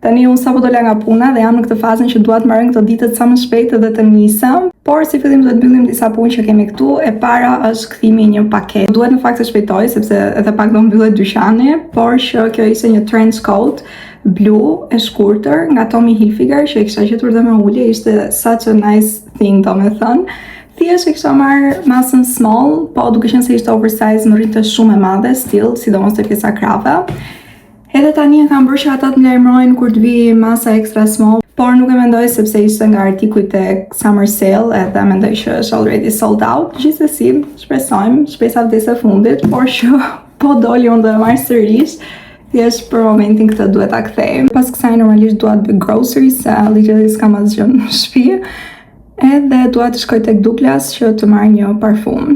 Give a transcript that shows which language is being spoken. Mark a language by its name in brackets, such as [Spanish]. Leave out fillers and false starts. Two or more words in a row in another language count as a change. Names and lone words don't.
[Albanian] Tani unë sapo dola nga puna dhe jam në këtë fazën që dua të marrë këto ditët sa më shpejt edhe të nisem. Por si fillim do të mbyllim disa punë që kemi këtu. E para është kthimi i një paketë. Duhet në fakt të shpejtoj sepse edhe pak do mbyllet dyqani, por që kjo ishte një [English] trench coat [Albanian] blu e shkurtër nga Tommy Hilfiger që e kisha gjetur dhe me ulje, ishte [English] such a nice thing [Albanian] domethënë. Thjesht e kisha marrë masën small, po duke qenë se ishte oversize më rritë shumë e madhe still, sidomos te pjesa krave. Edhe tani e kam bërë që ata të lajmërojnë kur të vi masa [English] extra small, [Albanian] por nuk e mendoj sepse ishte nga artikujt e [English] summer sale [Albanian] edhe mendoj që është [English] already sold out. [Albanian] Gjithsesi, shpresojmë, shpesa vdes e fundit, por që po doli unë do e marr sërish. Thjesht për momentin këtë duhet ta kthej. Pas kësaj normalisht dua të bëj groceries, se literally s'kam asgjë në shtëpi. Edhe dua të shkoj tek Douglas që të marr një parfum.